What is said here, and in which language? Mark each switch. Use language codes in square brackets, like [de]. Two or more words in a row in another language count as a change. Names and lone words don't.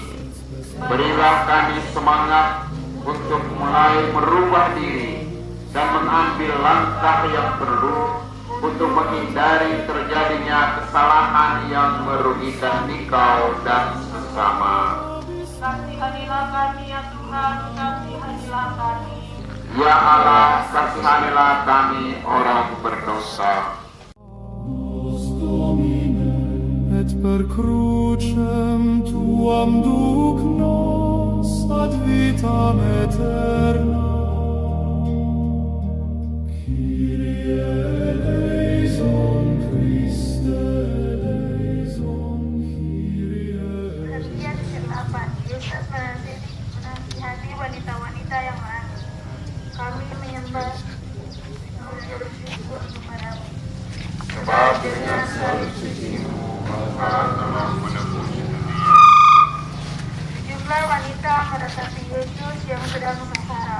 [id] Berilah kami semangat untuk mulai merubah diri dan mengambil langkah yang perlu untuk menghindari terjadinya kesalahan yang merugikan Engkau dan sesama. Kasihanilah kami ya Tuhan, kasihanilah kami. Ya Allah, kasihanilah kami orang berdosa. [la] Et per crucem tuam duc nos ad vitam aeterna. [el] Κύριε ελέησον, Χριστέ ελέησον, Κύριε ελέησον. [id] Perhatian ke-8, Yesus menasihati wanita-wanita yang lain. Kami menyembah dan bersyukur kepadamu. Sebab dengan salib suci-Mu Engkau telah menebus dunia. Sejumlah wanita meratapi Yesus yang sedang memasarap.